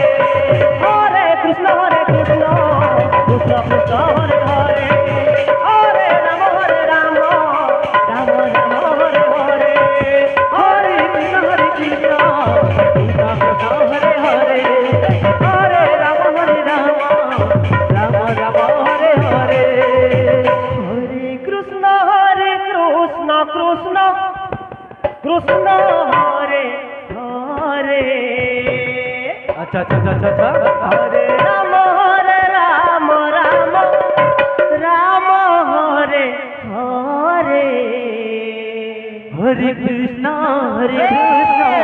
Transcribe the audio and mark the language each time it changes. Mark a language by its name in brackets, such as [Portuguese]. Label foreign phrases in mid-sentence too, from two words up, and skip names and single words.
[Sanskrit] হরে কৃষ্ণ কৃষ্ণ কৃষ্ণ হরে হরে হরে রাম রাম রাম হরে হরে হরে কৃষ্ণ কৃষ্ণ কৃষ্ণ হরে হরে হরে রাম রাম রাম হরে হরে হরে কৃষ্ণ কৃষ্ণ কৃষ্ণ হরে হরে [Bangla] আচ্ছা আচ্ছা আচ্ছা আচ্ছা [Sanskrit] হরে রাম রাম রাম হরে হরে হরে কৃষ্ণ কৃষ্ণ